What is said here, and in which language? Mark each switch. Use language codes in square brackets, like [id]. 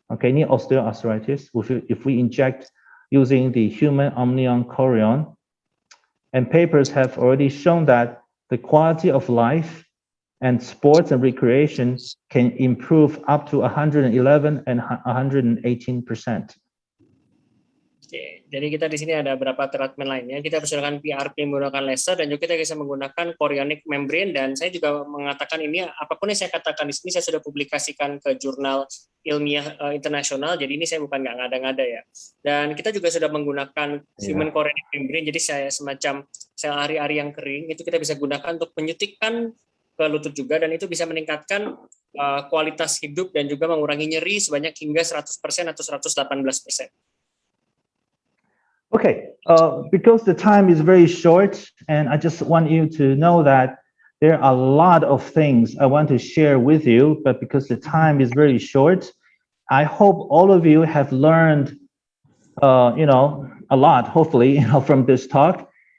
[en] Okay, knee osteoarthritis, if we inject using the human amnion chorion, and papers have already shown that the quality of life and sports and recreation can improve up to 111 and 118%. [id] Oke, jadi kita di sini ada beberapa treatment lainnya. Kita bisa menggunakan PRP menggunakan laser dan juga kita bisa menggunakan chorionic membrane, dan saya juga mengatakan ini apapun yang saya katakan di sini saya sudah publikasikan ke jurnal ilmiah internasional. Jadi ini saya bukan nggak ngada-ngada ya. Dan kita juga sudah menggunakan human chorionic membrane. Jadi saya semacam sel ari-ari yang kering itu kita bisa gunakan untuk menyuntikkan ke lutut juga, dan itu bisa meningkatkan kualitas hidup dan juga mengurangi nyeri sebanyak hingga 100% atau 118%. [en] Okay, because the time is very short, and I just want you to know that there are a lot of things I want to share with you, but because the time is very short, I hope all of you have learned, a lot, hopefully, from this talk.